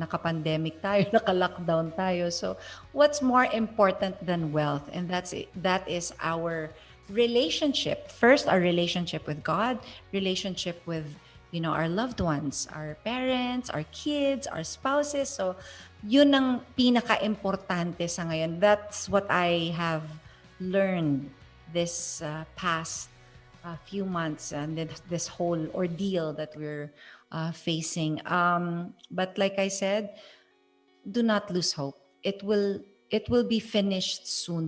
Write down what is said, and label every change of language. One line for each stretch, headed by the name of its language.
Filipino: Naka-pandemic tayo, naka-lockdown tayo.
English: So what's more important than wealth? And that is our relationship. First, our relationship with God, relationship with, our loved ones, our parents, our kids, our spouses.
Filipino: So, yun ang pinaka-importante sa ngayon.
English: That's what I have learned this past few months and this whole ordeal that we're facing. But like I said, do not lose hope. It will be finished soon.